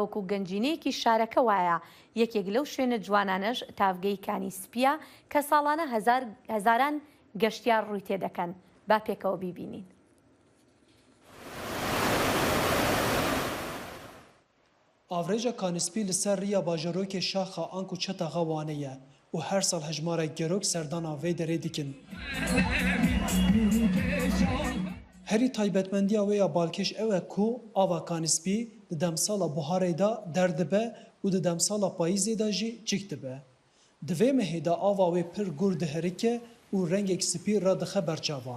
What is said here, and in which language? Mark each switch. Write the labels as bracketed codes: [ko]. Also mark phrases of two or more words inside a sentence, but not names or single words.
[ckb] وەکو گەنجینەیەکی شارەکە وایە یەکێک لەو شوێنە جوانانەش تافگەی کانی سپیە کە ساڵانە هەزاران گەشتیار ڕووی تێدەکەن با پێکەوە بیبینین. [ku] ئاڤرێژە کانسپی لەسەر ڕیا باژەرۆکێ شاخە ئانک و چەتەغا وانەیە و هەر ساڵ هەژمارێک گەرۆک سەردانا vê derê dikin. Herî taybetmendiya wê ya balkêş ew e ku ava kanîspî di demsala buharê da derdibe û di demsala payîzê da jî çîk dibe. Di vê mehê de ava wê pir gur diherike û rengek spî ra dixe berçavan.